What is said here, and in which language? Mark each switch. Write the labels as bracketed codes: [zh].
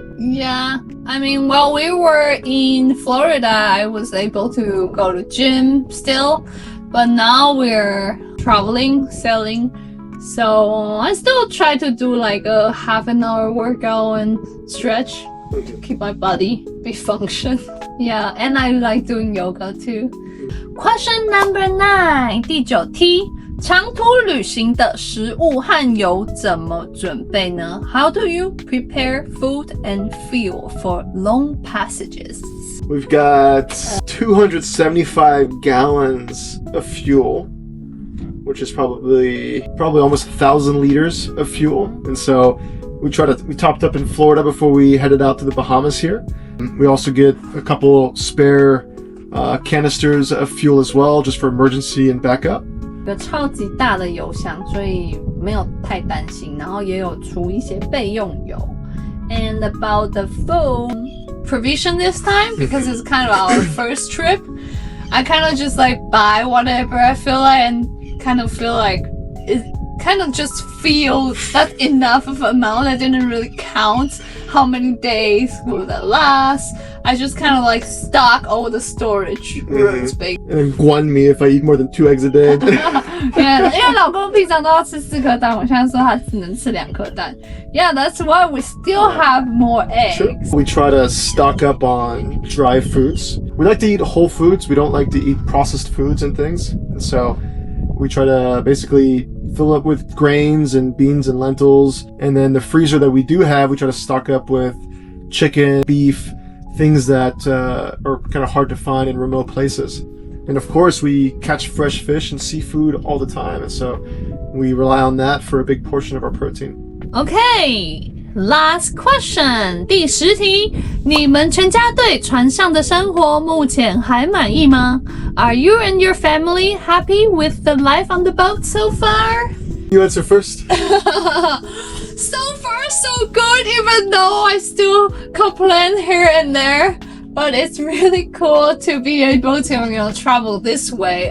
[en] Yeah, I mean, while we were in Florida, I was able to go to gym still, but now we're traveling, sailing, so I still try to do like a half an hour workout and stretch to keep my body be function. Yeah, and I like doing yoga too. Question number 9, [zh] 第9题。长途旅行的食物和油怎么准备呢？ [en] How do you prepare food and fuel for long passages? We've got 275 gallons of fuel, which is probably almost 1,000 liters of fuel. And so we topped up in Florida before we headed out to the Bahamas here. We also get a couple spare canisters of fuel as well, just for emergency and backup. [zh] 一个超级大的油箱，所以没有太担心，然后也有储一些备用油。 [en] And about the food provision this time, because it's kind of our first trip, I kind of just like buy whatever I feel like and kind of feel like it kind of just feels that's enough of amount. I didn't really count how many days will that last. I just kind of like stock all the storage rooms, basically. And then guan me if I eat more than 2 eggs a day. [zh] Yeah, 因为老公平常都要吃4颗蛋，我现在说他只能吃2颗蛋。 [en] Yeah, that's why we still have more eggs. Sure. We try to stock up on dry foods. We like to eat whole foods. We don't like to eat processed foods and things. And so we try to basically fill up with grains and beans and lentils. And then the freezer that we do have, we try to stock up with chicken, beef, things that are kind of hard to find in remote places. And of course, we catch fresh fish and seafood all the time. And so we rely on that for a big portion of our protein. Okay, last question. [zh] 第10题，你们全家对船上的生活目前还满意吗？ [en] Are you and your family happy with the life on the boat so far? You answer first. So far, so good, even though I still complain here and there. But it's really cool to be able to, travel this way.